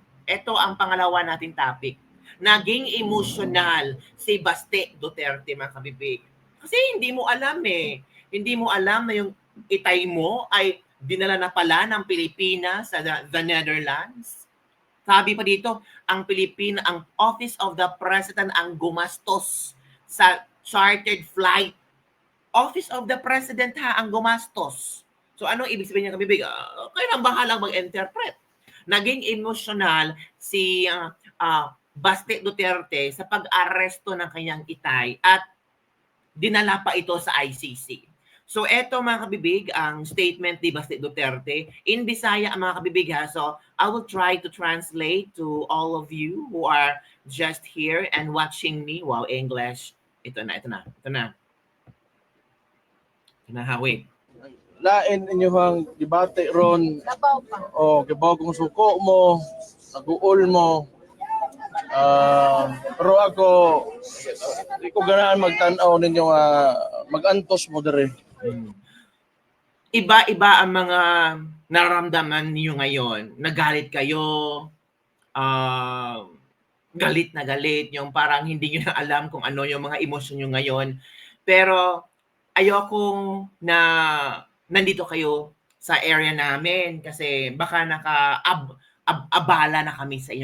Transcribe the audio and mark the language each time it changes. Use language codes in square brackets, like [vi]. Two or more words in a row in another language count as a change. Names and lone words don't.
[tl] Ito ang pangalawa nating topic. Naging emotional si Baste Duterte, mga kabibig. Kasi hindi mo alam eh. Hindi mo alam na yung itay mo ay dinala na pala ng Pilipinas sa the Netherlands. Sabi pa dito, ang Office of the President ang gumastos sa chartered flight. Office of the President ang gumastos. So anong ibig sabihin niya, kabibig? Kayo nang bahalang mag-interpret. Naging emotional si Baste Duterte sa pag-aresto ng kanyang itay at dinala pa ito sa ICC. So eto mga kabibig, ang statement ni Baste Duterte. In Bisaya ang mga kabibig ha. [en] So I will try to translate to all of you who are just here and watching me. Wow, English. [tl] Ito na. Wait. [ceb] Lain inyong debate ron o kibaw kung suko mo, naguol mo. Pero ako di ko ganahan magtanaw ninyo mag-antos mo dire. [tl] Iba-iba ang mga nararamdaman niyo ngayon. Nagalit kayo, galit na galit, yung parang hindi niyo na alam kung ano yung mga emosyon niyo ngayon. Pero ayokong na nandito kayo sa area namin kasi baka abala na kami sa inyo.